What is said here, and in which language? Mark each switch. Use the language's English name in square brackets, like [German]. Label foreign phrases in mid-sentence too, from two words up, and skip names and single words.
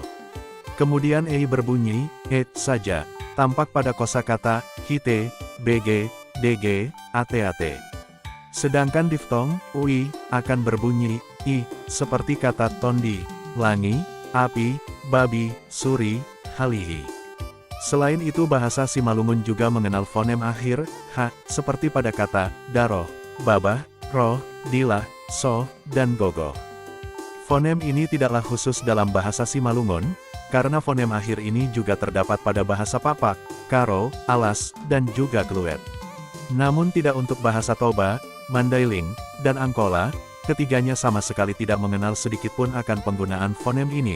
[Indonesian] Kemudian ei berbunyi, et saja, tampak pada kosakata, hite, bg, dg, at. Sedangkan diftong, ui, akan berbunyi, i, seperti kata tondi, langi, api, babi, suri, halihi. Selain itu bahasa Simalungun juga mengenal fonem akhir, h, seperti pada kata, daroh, babah, roh, dilah, so, dan gogo. Fonem ini tidaklah khusus dalam bahasa Simalungun, karena fonem akhir ini juga terdapat pada bahasa Papak, Karo, Alas, dan juga Kluet. Namun tidak untuk bahasa Toba, Mandailing, dan Angkola, ketiganya sama sekali tidak mengenal sedikitpun akan penggunaan fonem ini.